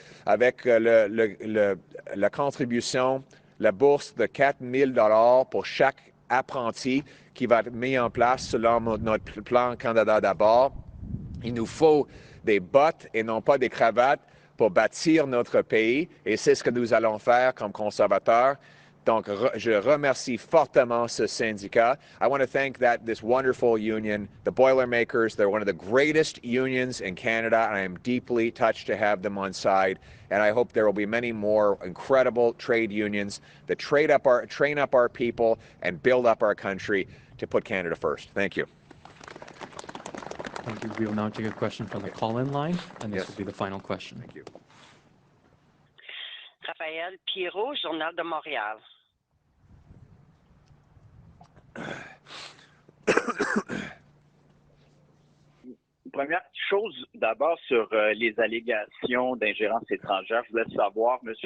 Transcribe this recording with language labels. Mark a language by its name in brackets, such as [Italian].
[French] avec la contribution, la bourse de 4 000 $ pour chaque apprenti qui va être mis en place selon notre plan Canada d'abord. Il nous faut des bottes et non pas des cravates pour bâtir notre pays et c'est ce que nous allons faire comme conservateurs. Donc, je remercie fortement ce syndicat. [English] I want to thank this wonderful union, the Boilermakers. They're one of the greatest unions in Canada, and I am deeply touched to have them on side. And I hope there will be many more incredible trade unions that train up our people and build up our country to put Canada first. Thank you. Thank you. We will now take a question from the call-in line, and this Yes. will be the final question. Thank you. [French] Raphaël Pirot, Journal de Montréal. première chose, d'abord, sur les allégations d'ingérence étrangère. Je voulais savoir, M.